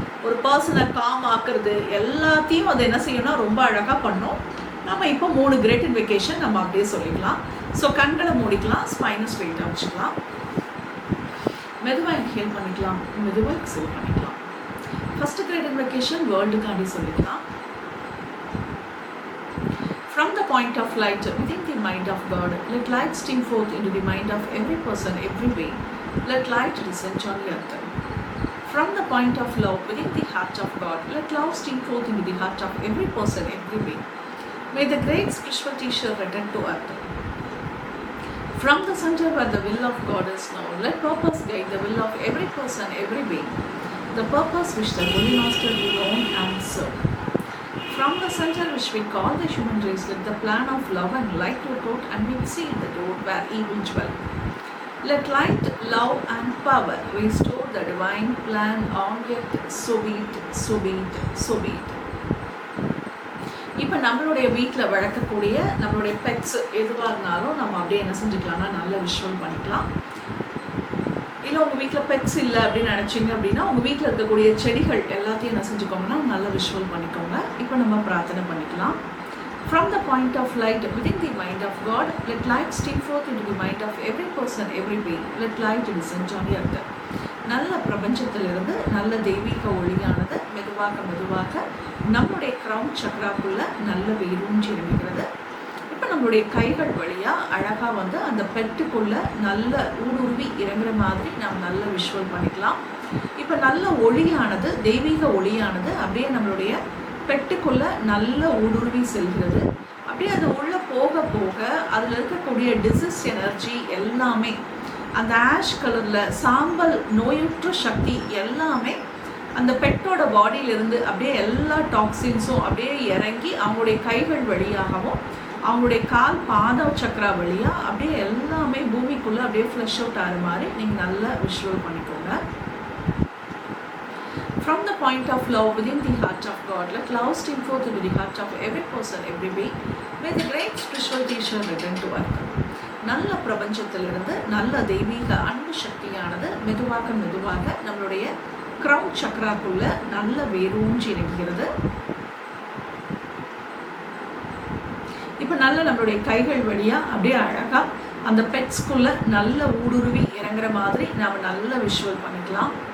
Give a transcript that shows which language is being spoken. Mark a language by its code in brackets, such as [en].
[ta] ஒரு பர்சனை காம் ஆக்குறது எல்லாத்தையும் அது என்ன செய்யும்னா ரொம்ப அழகாக பண்ணும். நம்ம இப்போ 3 கிரேட் இன்வெகேஷன் நம்ம அப்படியே சொல்லிக்கலாம். ஸோ கண்களை மூடிக்கலாம், ஸ்பைனை ஸ்ட்ரெயிட்டாக வச்சுக்கலாம், மெதுவாக இன்ஹேல் பண்ணிக்கலாம், மெதுவாக எக்ஸேல் பண்ணிக்கலாம். ஃபர்ஸ்ட் கிரேட் இன்வெகேஷன் வேர்ல்டுக்காண்டி சொல்லிக்கலாம். [en] From the point of light within the mind of God, let light stream forth into the mind of every person, every being. Let light descend on the earth. From the point of love within the heart of God, let love stream forth into the heart of every person, every being. May the great spiritual teacher return to earth. From the center where the will of God is known, let purpose guide the will of every person, every being. The purpose which the Holy Master will own and serve. From the center which we call the human race, let the plan of love and light work out, and we seal the door where evil dwell. Let light, love and power restore the divine plan on earth. So be it, so be it, so be it. [ta] இப்போ நம்மளுடைய வீட்டில் வளர்க்கக்கூடிய நம்மளுடைய pets எதுவாக இருந்தாலும் நம்ம அப்படியே என்ன செஞ்சுக்கலாம்னா நல்ல விஷுவல் பண்ணிக்கலாம். இல்லை உங்கள் வீட்டில் பெட்ஸ் இல்லை அப்படின்னு நினச்சிங்க அப்படின்னா உங்கள் வீட்டில் இருக்கக்கூடிய செடிகள் எல்லாத்தையும் என்ன செஞ்சுக்கோங்கன்னா நல்ல விஷுவல் பண்ணிக்கோங்க. இப்போ நம்ம பிரார்த்தனை பண்ணிக்கலாம். [en] From the point of light within the mind of God, let light stream forth into the mind of every person, every being. Let light descend on the earth. [ta] நல்ல பிரபஞ்சத்திலிருந்து நல்ல தெய்வீக ஒளியானது மெதுவாக நம்மளுடைய கிரவுன் சக்ராக்குள்ள நல்ல வேரூன்றி இறங்குகிறது. இப்போ நம்மளுடைய கைகள் வழியாக அழகாக வந்து அந்த பெட்டுக்குள்ள நல்ல ஊடுருவி இறங்குற மாதிரி நம்ம நல்ல விஷுவல் பண்ணிக்கலாம். இப்போ நல்ல ஒளியானது, தெய்வீக ஒளியானது அப்படியே நம்மளுடைய பெட்டுக்குள்ள நல்ல ஊடுருவி செல்கிறது. அப்படியே அது உள்ளே போக போக அதில் இருக்கக்கூடிய டிசீஸ் எனர்ஜி எல்லாமே, அந்த ஆஷ் கலரில் சாம்பல் நோயுற்ற சக்தி எல்லாமே அந்த பெட்டோட பாடியிலிருந்து அப்படியே எல்லா டாக்ஸின்ஸும் அப்படியே இறங்கி அவங்களுடைய கைகள் வழியாகவும் அவங்களுடைய கால் பாத சக்கரா வழியாக அப்படியே எல்லாமே பூமிக்குள்ளே அப்படியே ஃப்ளஷ் அவுட் ஆகிற மாதிரி நீங்கள் நல்லா விஷுவல் பண்ணிக்கோங்க. [en] From the point of love within the heart of God, let love stream forth into the heart of every person, every being. May the great spiritual teacher return to earth. [ta] நல்ல பிரபஞ்சத்திலிருந்து நல்ல தெய்வீக அன்பு சக்தியானது மெதுவாக மெதுவாக நம்மளுடைய crown சக்கராக்குள்ள நல்ல வேரூன்றி இறங்குகிறது. இப்போ நல்ல நம்மளுடைய கைகள் வழியாக அப்படியே அழகாக அந்த பெட்ஸ்குள்ளே நல்ல ஊடுருவி இறங்குற மாதிரி நாம் நல்ல விஷுவல் பண்ணிக்கலாம்.